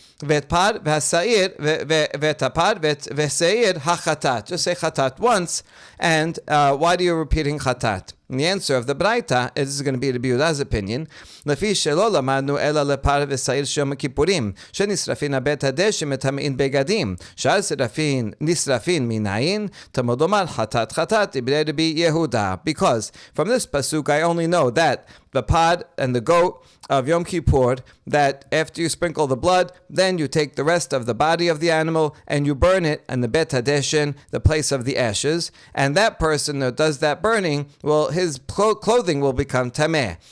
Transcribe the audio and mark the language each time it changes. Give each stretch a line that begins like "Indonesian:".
Hebrew: ואת פר והשעיר, ואת הפר והשעיר החטאת.
English: Just say chatat once. And why do you repeating chatat? And the answer of the Braita is going to be Rabbi Yehuda's opinion.
Hebrew: לפי שלא למדנו אלא לפר ושעיר של יום הכיפורים, שנשרפין הבית הדשן מטמאין בגדים, שאר שרפין נשרפין מנין, תלמוד לומר חטאת חטאת דברי רבי יהודה.
English: Because from this pasuk I only know that the pod and the goat of Yom Kippur, that after you sprinkle the blood, then you take the rest of the body of the animal and you burn it in the Bet HaDeshen, the place of the ashes, and that person that does that burning, well, his clothing will become tameh.